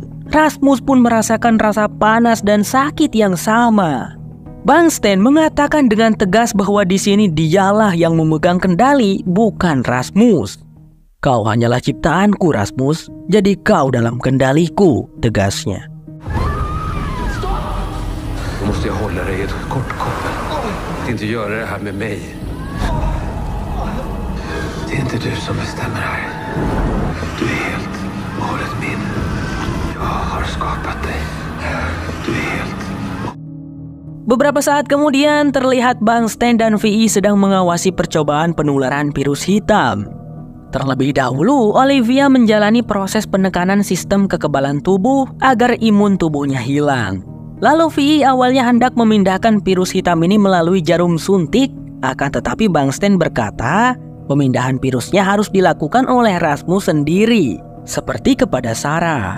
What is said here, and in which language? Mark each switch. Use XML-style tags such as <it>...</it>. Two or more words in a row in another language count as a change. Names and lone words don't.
<id>Rasmus pun merasakan rasa panas dan sakit yang sama. Bang Stan mengatakan dengan tegas bahwa di sini dialah yang memegang kendali, bukan Rasmus. Kau hanyalah ciptaanku, Rasmus. Jadi kau dalam kendaliku, tegasnya.</id> <sv>Då måste jag hålla dig i ett kort koppel. Att inte göra det här med mig. Det är inte du som bestämmer här. Du är helt och hållet min. Jag har skapat dig. Du är helt.</sv> <id>Beberapa saat kemudian terlihat Bang Stan dan Vi sedang mengawasi percobaan penularan virus hitam. Terlebih dahulu, Olivia menjalani proses penekanan sistem kekebalan tubuh agar imun tubuhnya hilang. Lalu Vi awalnya hendak memindahkan virus hitam ini melalui jarum suntik, akan tetapi Bang Stan berkata, pemindahan virusnya harus dilakukan oleh Rasmus sendiri, seperti kepada Sarah.</id>